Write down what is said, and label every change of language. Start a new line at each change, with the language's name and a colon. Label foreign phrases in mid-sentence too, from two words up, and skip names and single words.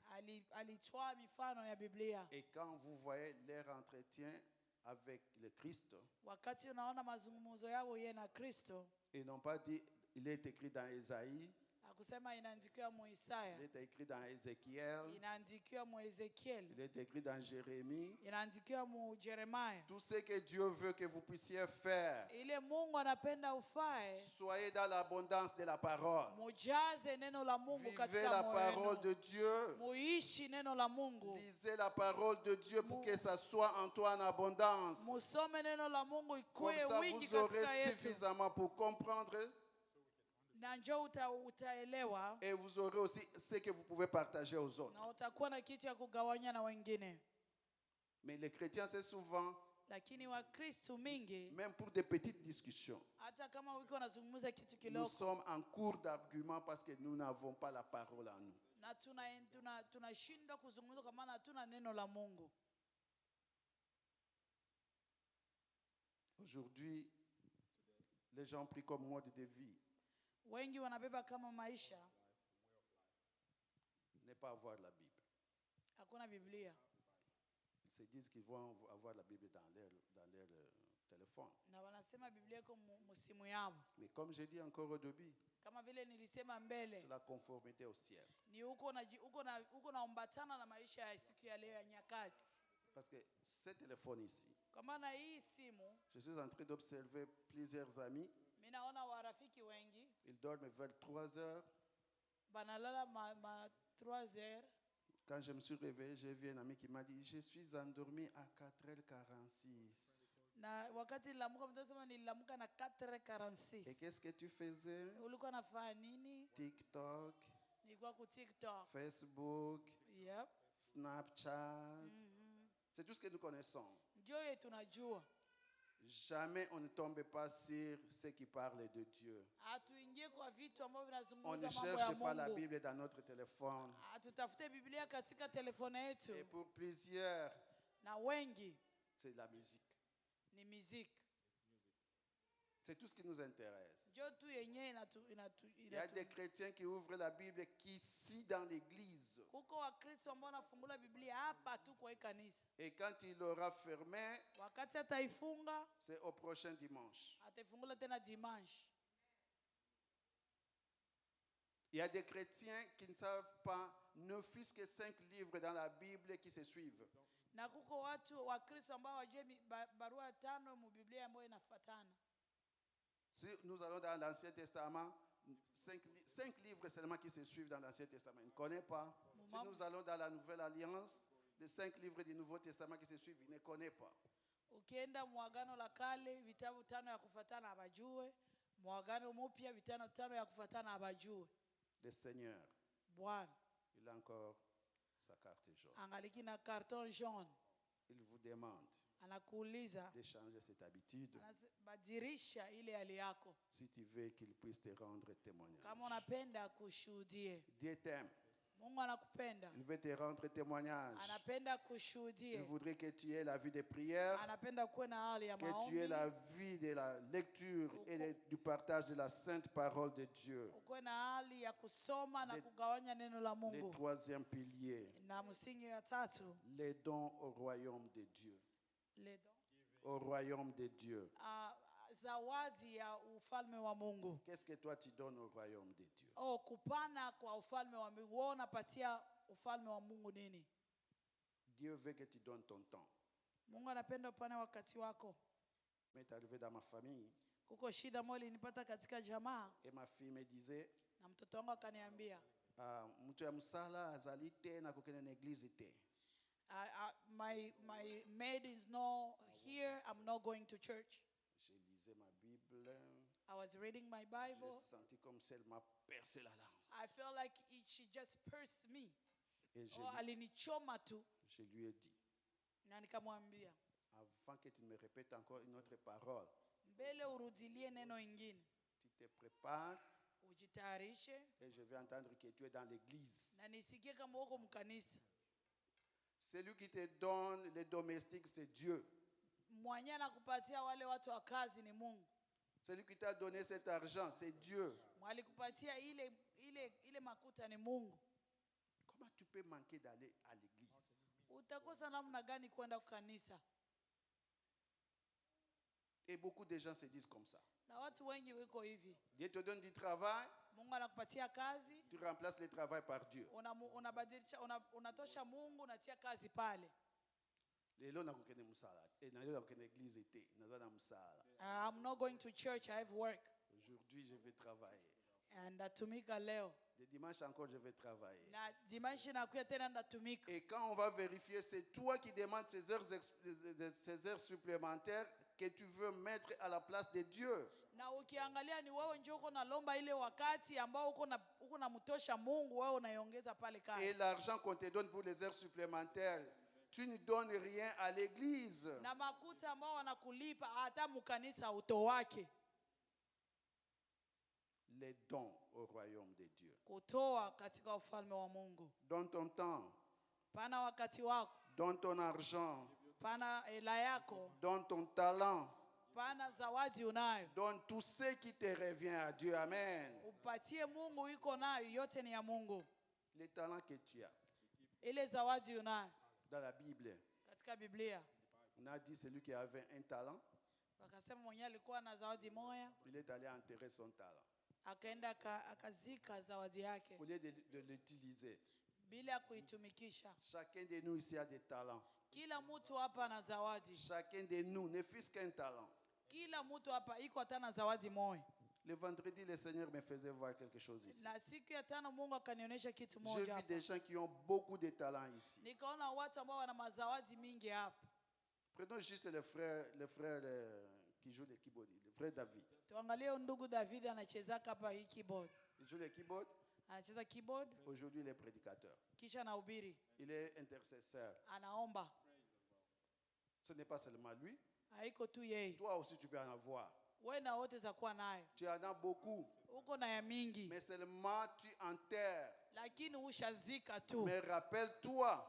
Swahili: Alitoa mifano ya Biblia.
French: Et quand vous voyez leur entretien avec le Christ,
Swahili: Wakati unaona mazungumzo yao yeye na Kristo,
French: ils n'ont pas dit, il est écrit dans Ésaïe,
Swahili: akusema inaandikiwa mu Isaya,
French: il est écrit dans Ézéchiel,
Swahili: inaandikiwa mu Ezekiel,
French: il est écrit dans Jérémie.
Swahili: inaandikiwa mu Jeremiah.
French: Tout ce que Dieu veut que vous puissiez faire,
Swahili: Ile Mungu anapenda ufae,
French: soyez dans l'abondance de la parole.
Swahili: mujaze neno la Mungu
French: Vivez
Swahili: katika
French: la
Swahili: moyo
French: parole
Swahili: wenu.
French: de Dieu.
Swahili: Muishi neno la Mungu.
French: Lisez la parole de Dieu pour que ça soit en toi en abondance.
Swahili: Musome neno la Mungu
French: Comme
Swahili: ikuwe
French: ça,
Swahili: wingi
French: vous aurez
Swahili: katika yetu.
French: suffisamment pour comprendre
Swahili: Na njoo utaelewa
French: et vous aurez aussi ce que vous pouvez partager aux autres.
Swahili: na utakuwa na kitu ya kugawanya na wengine.
French: Mais les chrétiens, c'est souvent,
Swahili: Lakini Wakristo mingi
French: même pour des petites discussions,
Swahili: hata kama wiko wanazungumza kitu
French: nous
Swahili: kidogo
French: sommes en cours d'argument parce que nous n'avons pas la parole en nous.
Swahili: na tunashindwa kuzungumza kwa maana hatuna neno la Mungu.
French: Aujourd'hui, les gens prient comme mode de vie,
Swahili: Wengi wanabeba kama maisha
French: ne pas avoir la Bible.
Swahili: hakuna Biblia,
French: Ils se disent qu'ils vont avoir la Bible dans leur téléphone.
Swahili: na wanasema Biblia iko musimu yao.
French: Mais comme j'ai dit encore au début,
Swahili: Kama vile nilisema mbele,
French: c'est la conformité au ciel.
Swahili: ni uko naambatana na maisha ya siku ya leo ya nyakati.
French: Parce que ce téléphone ici,
Swahili: Kwa maana hii simu,
French: je suis en train d'observer plusieurs amis.
Swahili: mimi naona warafiki wengi
French: Ils dorment vers 3 heures.
Swahili: banalala ma 3 heures.
French: Quand je me suis réveillé, j'ai vu un ami qui m'a dit, je suis endormi à 4h46.
Swahili: Na wakati nilamuka mtasema nililamuka na
French: Et 4:46. qu'est-ce que tu faisais?
Swahili: Ulikuwa nafanya nini? TikTok, Nilikuwa ku TikTok. Facebook, Yep. Snapchat.
French: C'est tout ce que nous connaissons.
Swahili: Ndio yetu tunajua.
French: Jamais on ne tombe pas sur ceux qui parlent de Dieu.
Swahili: Hatuingie kwa vitu ambavyo
French: On
Swahili: vinazungumza
French: ne
Swahili: mambo ya
French: cherche pas la
Swahili: Mungu.
French: Bible dans notre téléphone.
Swahili: Hatutafute Biblia katika telefone
French: Et
Swahili: yetu.
French: pour plusieurs,
Swahili: Na wengi
French: c'est la musique.
Swahili: ni muziki.
French: C'est tout ce qui nous intéresse.
Swahili: Ndio tu yenyewe
French: Il y a des chrétiens qui ouvrent la Bible qu'ici dans l'église.
Swahili: Kuko Wakristo ambao wanafungula Biblia hapa tu kwa hii kanisa.
French: Et quand il l'aura fermé,
Swahili: Wakati ataifunga,
French: c'est au prochain dimanche.
Swahili: ataifungula tena dimanche.
French: Il y a des chrétiens qui ne savent pas, ne fût-ce que 5 livres dans la Bible qui se suivent.
Swahili: Na kuko watu Wakristo ambao wajue barua 5 mu Biblia ambayo inafuatana.
French: Si nous allons dans l'Ancien Testament, 5 livres seulement qui se suivent dans l'Ancien Testament. Il ne connaît pas. Si nous allons dans la Nouvelle Alliance, les 5 livres du Nouveau Testament qui se suivent, il ne connaît pas.
Swahili: Ukienda muagano la kale vitabu 5 ya kufuatana abajue, muagano mpya vitabu 5 ya kufuatana abajue.
French: Le Seigneur,
Swahili: Bwana
French: il a encore sa carte jaune.
Swahili: angaliki na
French: carton jaune, Il vous demande
Swahili: anakuuliza
French: de changer cette habitude
Swahili: badirisha ile hali yako
French: si tu veux qu'il puisse te rendre témoignage.
Swahili: kama unapenda kushuhudie.
French: Dieu t'aime.
Swahili: Mungu anakupenda,
French: Il veut te rendre témoignage.
Swahili: anapenda
French: Il
Swahili: kushuhudie,
French: voudrait que tu aies la vie de prière,
Swahili: anapenda kuwe na hali ya
French: que tu aies
Swahili: maombi,
French: la vie de la lecture et du partage de la sainte parole de Dieu.
Swahili: ukuwe na hali ya kusoma na kugawanya neno la
French: Le
Swahili: Mungu.
French: troisième pilier,
Swahili: Na msingi ya tatu,
French: les dons au royaume de Dieu. le don, Au royaume de Dieu.
Swahili: zawadi ya ufalme wa Mungu.
French: Qu'est-ce que toi tu donnes au royaume de Dieu?
Swahili: Oh, kupana kwa ufalme wa Mungu. Wewe unapatia ufalme wa Mungu nini?
French: Dieu veut que tu donnes ton temps.
Swahili: Mungu anapenda upane wakati wako.
French: M'est arrivé dans ma famille
Swahili: Kuko shida moja ilinipata katika jamaa
French: et ma fille me disait,
Swahili: na mtoto wangu akaniambia,
Lingala: mtu ya msala azali te na kokene na église te.
English: my maid is not here, I'm not going to church.
French: Je lisais ma Bible.
English: I was reading my Bible.
French: J'ai senti comme si elle m'a percé la lance.
English: I felt like she just pierced me.
French: Et
Swahili: Oh, alinichoma tu.
French: je lui ai dit,
Swahili: Na nikamwambia,
French: avant que tu me répètes encore une autre parole,
Swahili: mbele urudilie neno ingine,
French: tu te prépares
Swahili: ujitayarishe
French: et je vais entendre que tu es dans l'église.
Swahili: na nisikie kama uko mkanisa.
French: Celui qui te donne les domestiques, c'est Dieu.
Swahili: Mwenye anakupatia wale watu wa kazi ni Mungu.
French: Celui qui t'a donné cet argent, c'est Dieu.
Swahili: Mwalikupatia ile makuta ni Mungu.
French: Comment tu peux manquer d'aller à l'église?
Swahili: Utakosa namna gani kwenda kanisa?
French: Et beaucoup de gens se disent comme ça.
Swahili: Na watu wengi wiko hivi.
French: Dieu te donne du travail,
Swahili: Mungu anakupatia kazi,
French: tu remplaces le travail par Dieu.
Swahili: unabadilisha unatosha Mungu unatia kazi pale.
Lingala: Lelo nakokende musala. Et na lelo nakokende église ete, nazana musala.
English: I'm not going to church, I have work.
French: Aujourd'hui, je vais travailler.
Swahili: And ndatumika leo.
French: Le dimanche encore, je vais travailler.
Swahili: Na dimanche nakuya tena ndatumika.
French: Et quand on va vérifier, c'est toi qui demandes ces heures supplémentaires que tu veux mettre à la place de Dieu.
Swahili: Na ukiangalia ni wewe njoo uko nalomba ile wakati ambao uko namtosha Mungu, wewe unaiongeza pale kazi.
French: Et l'argent qu'on te donne pour les heures supplémentaires, tu ne donnes rien à l'église.
Swahili: Na makuta ambao wanakulipa hata mkanisa utowake.
French: Les dons au royaume de Dieu.
Swahili: Kutoa katika ufalme wa Mungu.
French: Donne ton temps.
Swahili: Pana wakati wako.
French: Donne ton argent.
Swahili: Pana hela yako.
French: Donne ton talent.
Swahili: Pana zawadi unayo.
French: Donne tout ce qui te revient à Dieu. Amen.
Swahili: Upatie Mungu iko nayo, yote ni ya Mungu.
French: Les talents que tu as.
Swahili: Ile zawadi unayo.
French: Dans la Bible,
Swahili: Katika Biblia.
French: on a dit celui qui avait un talent, Wakasema mwenye alikuwa na zawadi moja, il est allé enterrer son talent.
Swahili: akaenda akazika zawadi yake
French: Au lieu de l'utiliser.
Swahili: bila kuitumikisha.
French: Chacun de nous ici a des talents.
Swahili: Kila mtu hapa ana zawadi.
French: Chacun de nous ne fût-ce qu'un talent.
Swahili: Kila mtu hapa iko hata na zawadi moja.
French: Le vendredi, le Seigneur me faisait voir quelque chose ici.
Swahili: Na siku ya tano Mungu akanionyesha kitu
French: J'ai
Swahili: moja
French: vu
Swahili: hapa.
French: des gens qui ont beaucoup de talents ici.
Swahili: Nikaona watu ambao wana mazawadi mingi hapa.
French: Prenons juste le frère qui joue le keyboard, le frère David.
Swahili: Tuangalie ndugu David anacheza hapa hii keyboard.
French: Il joue le keyboard.
Swahili: Anacheza keyboard
French: Aujourd'hui, il est prédicateur.
Swahili: kisha anahubiri.
French: Il est intercesseur.
Swahili: Anaomba.
French: Ce n'est pas seulement lui.
Swahili: Haiko tu yeye.
French: Toi aussi, tu peux en avoir.
Swahili: Wewe na wote za kuwa nayo.
French: Tu en as beaucoup.
Swahili: Uko na ya mingi.
French: Mais seulement tu enterres.
Swahili: Lakini ushazika tu.
French: Mais rappelle-toi,